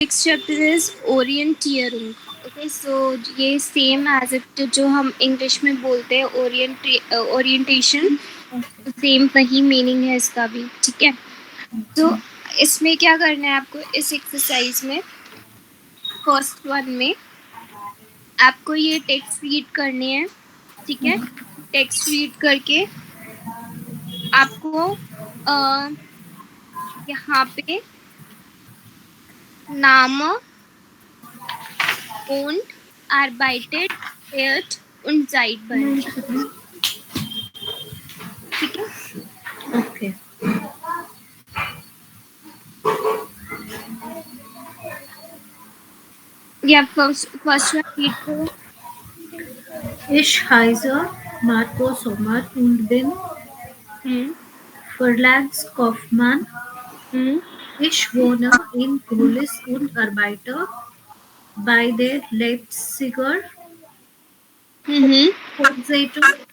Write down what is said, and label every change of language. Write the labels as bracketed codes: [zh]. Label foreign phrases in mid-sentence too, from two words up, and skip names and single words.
[en] Next chapter is Orientierung. Okay, so [hi] ये [en] same as it [hi] जो हम इंग्लिश में बोलते हैं ओरिएंटेशन, सेम वही मीनिंग है इसका भी. ठीक है, तो इसमें क्या करना है आपको इस एक्सरसाइज में, [en] first one [hi] में आपको ये [en] text read [hi] करने हैं. ठीक है, [en] text read [hi] करके आपको यहाँ पे नाम [de] und arbeitet wird und seid [hi] भरना. ठीक है, [en] Okay. [hi] या [en] first one read [hi] करो. [de] Ich heiße Marco Sommer und bin Verlagskaufmann. Ich wohne in Gohlis und arbeite bei der Leipziger Volkszeitung